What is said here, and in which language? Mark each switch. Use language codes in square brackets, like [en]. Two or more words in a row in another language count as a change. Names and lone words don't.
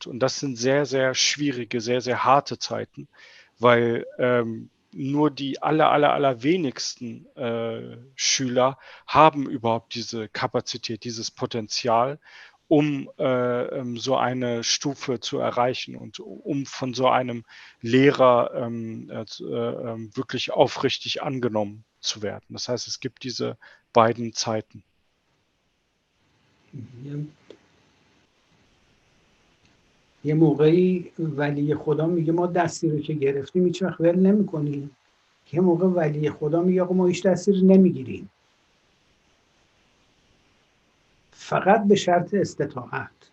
[de] Und das sind sehr, sehr schwierige, sehr, sehr harte Zeiten, weil nur die allerwenigsten Schüler haben überhaupt diese Kapazität, dieses Potenzial, um so eine Stufe zu erreichen und um von so einem Lehrer wirklich aufrichtig angenommen zu werden. Das heißt, es gibt diese beiden Zeiten. [fa] یه موقعی ولی خدا میگه ما دستی رو که گرفتیم هیچ وقت ول نمی‌کنیم. یه موقع ولی خدا میگه آقا ما هیچ دستی رو نمیگیریم. فقط به شرط استطاعت.